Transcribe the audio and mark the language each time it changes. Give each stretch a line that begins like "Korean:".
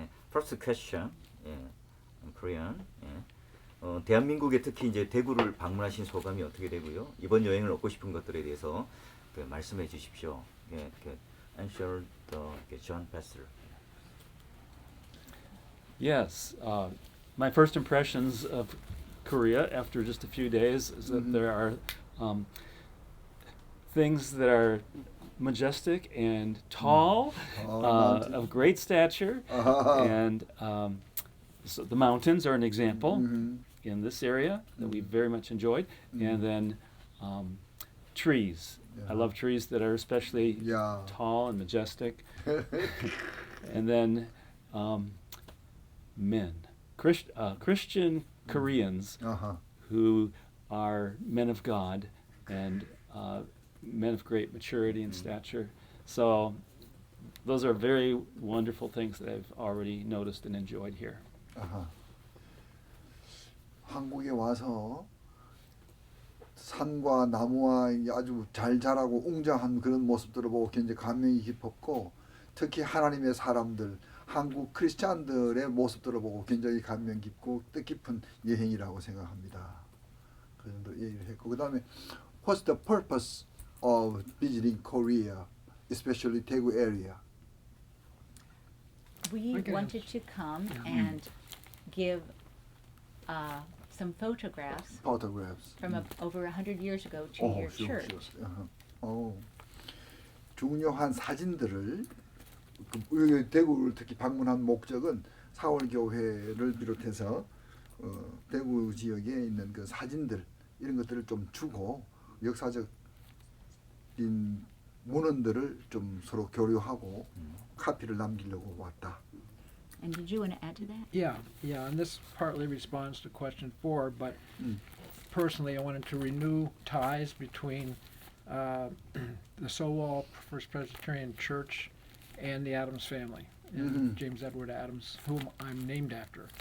English: First question, in Korean.
Korean: 대한민국에 특히 이제 대구를 방문하신 소감이 어떻게 되고요? 이번 여행을 얻고 싶은 것들에 대해서 말씀해 주십시오.
English: Answer the John Pastor. Yes, my first impressions of Korea after just a few days is that there are things that are majestic and tall, of great stature, and so the mountains are an example in this area that we very much enjoyed, and then trees. I love trees that are especially tall and majestic, and then men, Christian Koreans who are men of God and men of great maturity and stature. So those are very wonderful things that I've already noticed and enjoyed here.
Korean: 한국에 와서 산과 나무와 아주 잘 자라고 웅장한 그런 모습들을 보고 굉장히 감명이 깊었고, 특히 하나님의 사람들, 한국 크리스찬들의 모습들을 보고 굉장히 감명 깊고 뜻깊은 여행이라고 생각합니다. 그 정도 얘기를 했고, 그 다음에
English: What's the purpose of visiting Korea, especially Daegu area? We wanted to come and give some photographs from over 100 years ago to your church.
Korean: 중요한 사진들을 대구를 특히 방문한 목적은 사월교회를 비롯해서 대구 지역에 있는 그 사진들 이런 것들을 좀 주고 역사적인 문헌들을 좀 서로 교류하고 카피를 남기려고 왔다.
English: And did you want to add to that? Yeah, and this partly responds to question 4, but personally I wanted to renew ties between the Sowell First Presbyterian Church and the Adams family, and James Edward Adams, whom I'm named after.